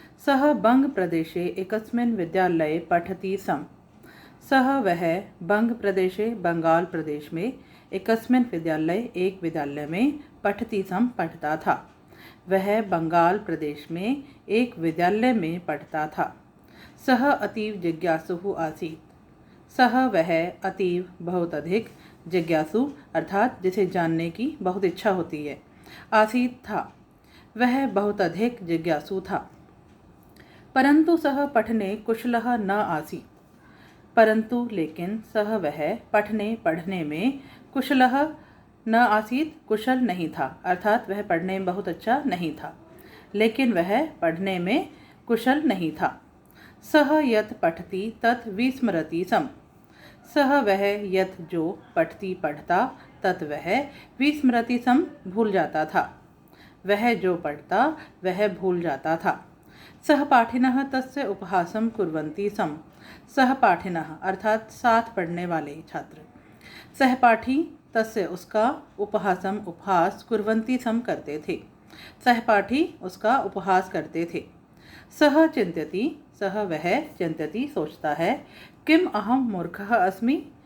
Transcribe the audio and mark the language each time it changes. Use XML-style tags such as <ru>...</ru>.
<sa>सः बंग प्रदेशे एकस्मिन् विद्यालये पठति स्म। सः</sa> <hi>वह</hi> <sa>बंग प्रदेशे</sa> <hi>बंगाल प्रदेश में</hi> <sa>एकस्मिन् विद्यालय</sa> <hi>एक विद्यालय में</hi> <sa>पठति स्म</sa> <hi>पढ़ता था। वह बंगाल प्रदेश में एक विद्यालय में पढ़ता था।</hi> <sa>सः अतीव जिज्ञासुः आसीत्। सः</sa> <hi>वह अतीव बहुत अधिक, जिज्ञासु अर्थात जिसे जानने की बहुत इच्छा होती है,</hi> <sa>आसीत्</sa> <hi>था, वह बहुत अधिक जिज्ञासु था।</hi> <sa>परंतु सः पठने कुशलः न आसीत्।</sa> <hi>परंतु लेकिन सह वह पढ़ने पढ़ने में</hi> <sa>कुशलः न आसीत्,</sa> <hi>कुशल नहीं था, अर्थात वह पढ़ने में बहुत अच्छा नहीं था, लेकिन वह पढ़ने में कुशल नहीं था।</hi> <sa>सह यत् पठति तत् विस्मरति स्म।</sa> <hi>सह वह</hi> <sa>यत्</sa> <hi>जो</hi> <sa>पठति</sa> <hi>पढ़ता, तत् वह</hi> <sa>विस्मरति स्म</sa> <hi>भूल जाता था। वह जो पढ़ता वह भूल जाता था।</hi> <sa>सहपाठिनः तस्य उपहासं कुर्वन्ति स्म।</sa> <hi>सहपाठिनः अर्थात साथ पढ़ने वाले छात्र। सहपाठी</hi> <sa>तस्य</sa> <hi>उसका, उपहासम उपहास,</hi> <sa>कुर्वन्ति स्म</sa> <hi>करते थे। सहपाठी उसका उपहास करते थे।</hi> <sa>सह चिंत्यति,</sa> <hi>सह वह, चिंत्यति सोचता है,</hi> <sa>किम अहम मूर्खः अस्मि।</sa>